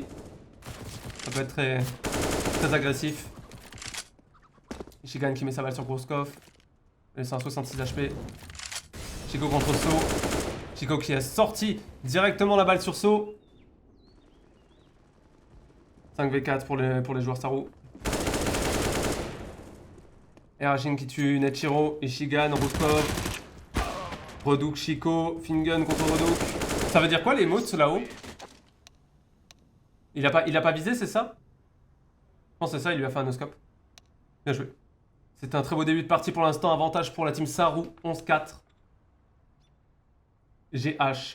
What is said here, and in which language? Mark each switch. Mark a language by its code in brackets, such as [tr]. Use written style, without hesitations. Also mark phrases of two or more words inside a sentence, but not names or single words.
[fr] Ça peut être très agressif. Ishigan qui met sa balle sur Roscoe. Laissant 66 HP. Chico contre So. Chico qui a sorti directement la balle sur So. 5v4 pour les joueurs Saru. Airrazing qui tue Netshiro, Ishigan, Roscoe. Rodouk, Chico, Fingun contre Rodouk. Ça veut dire quoi les mots là-haut? Il a pas visé, c'est ça? Je pense que c'est ça, il lui a fait un no-scope. Bien joué. C'est un très beau début de partie pour l'instant. Avantage pour la team Saru, 11-4. GH.